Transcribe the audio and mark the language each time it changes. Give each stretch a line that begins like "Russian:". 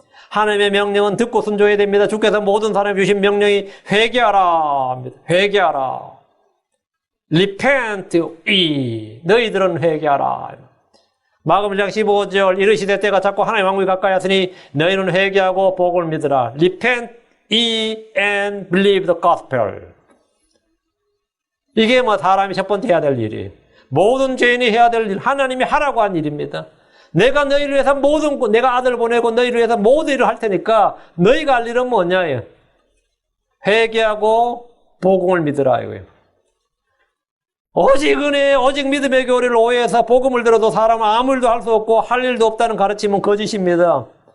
Korean: 하나님의 명령은 듣고 순종해야 됩니다. 주께서 모든 사람에게 주신 명령이 회개하라. 회개하라. Repent, 너희들은 회개하라. 마가복음 1장 15절. 이르시되 때가 자꾸 하나님의 왕국이 가까이 왔으니 너희는 회개하고 복음을 믿으라.
English: Repent, and believe the gospel.
Korean: 이게 사람이 첫 번째 해야 될 일이에요. 모든 죄인이 해야 될 일, 하나님이 하라고 한 일입니다. 내가 너희를 위해서 내가 아들을 보내고 너희를 위해서 모든 일을 할 테니까 너희가 할 일은 뭐냐예요? 회개하고 복음을 믿으라 이거예요. 오직 은혜, 오직 믿음의 교리를 오해해서 복음을 들어도 사람은 아무 일도 할 수 없고 할 일도 없다는 가르침은 거짓입니다.